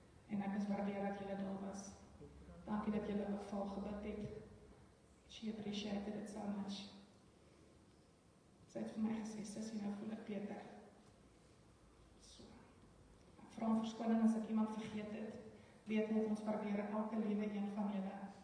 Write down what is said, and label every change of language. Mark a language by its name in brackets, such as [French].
[Afrikaans] En ek is waardeer dat julle daar was. Dankie dat julle ook vir haar gebid het. [English] She appreciated it so much. [Afrikaans] Sy het vir my gesê, sussie, nou voel ek beter. So. Ek vra om verskoning as ek iemand vergeet het. Weet net, ons waardeer elke liewe een van julle.